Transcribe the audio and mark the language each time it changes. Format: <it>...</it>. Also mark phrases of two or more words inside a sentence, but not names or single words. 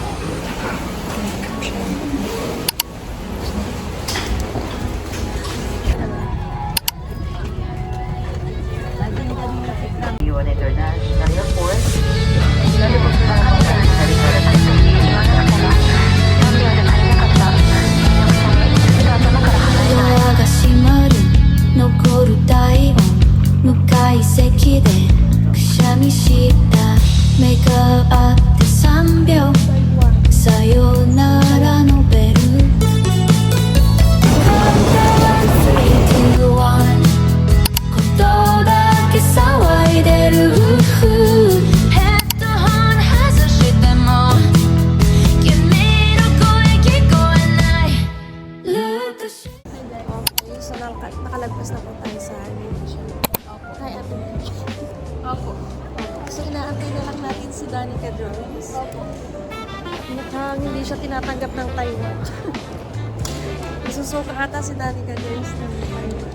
<tl>Yuan International Airport. Lalabas na ang helicopter at</tl> <ja>ドアが閉まる残る体温向かい席でくしゃみした目が合って3秒さよならのベル 3、2、1ことだけ騒いでるヘッドホン外しても君の声聞こえないループし</ja> <tl>Okay, so nakalagpas na po tayo sa aviation. Hi, Ate Mitch. Opo. So, inaantay na lang natin si Danica Jones. Mukhang hindi siya tinatanggap ng Taiwan. Isusuka ata si Danica Jones ng Taiwan.</tl>